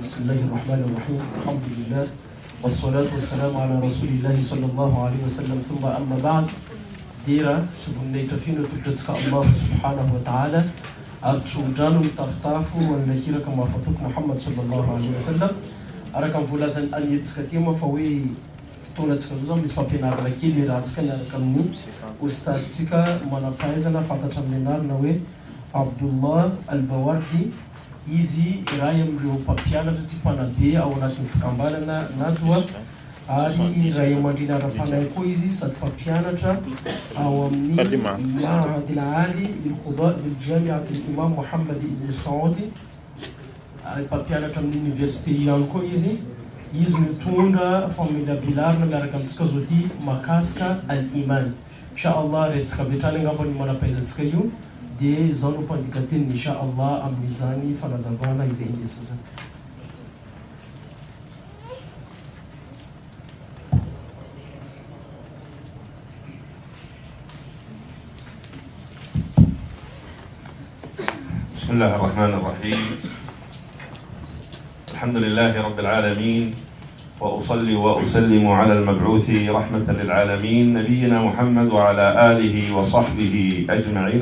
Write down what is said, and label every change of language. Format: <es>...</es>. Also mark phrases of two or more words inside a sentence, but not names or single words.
<ar>بسم الله الرحمن الرحيم. الحمد لله والصلاة والسلام على رسول الله صلى الله عليه وسلم. ثم أما بعد.</ar> <mg>Dira subunay tafino tutatska</mg> <ar>الله سبحانه وتعالى</ar> <mg>artsundrano mitafitafo anahiraka mafatoko</mg> <ar>محمد صلى الله عليه وسلم.</ar> <mg>Araka mivolazany anetsika tema fa hoe fotoanatsika zao misy fampianarana kely rahantsika miaraka amin'ny ustadtsika manampahaizana fantatra amin'ny anarana hoe Abdullah Al-Bawardi. Izy iray amin'ireo mpampianatra sy mpanabe ao anatin'ny fikambanana Nadwa ary iray amandrina ara-panahy koa izy sady mpampianatra ao amin'ny Mahad al-Ali lil-Qudaa bil-Jami'at al-Imam Muhammad ibn Saudi. Mpampianatra amin'ny université ihany koa izy mitondra famelabelarina miaraka amintsika zao ty makasika al-Iman. Inshallah resitsika betrany angambany manampahaizantsika io dia zao no mpandika teniny inshallah amin'izany fanazavana izay indesina zany.</mg> <ar>بسم الله الرحمن الرحيم. الحمد لله رب العالمين، وأصلي وأسلم على المبعوث رحمة للعالمين نبينا محمد وعلى آله وصحبه أجمعين.</ar>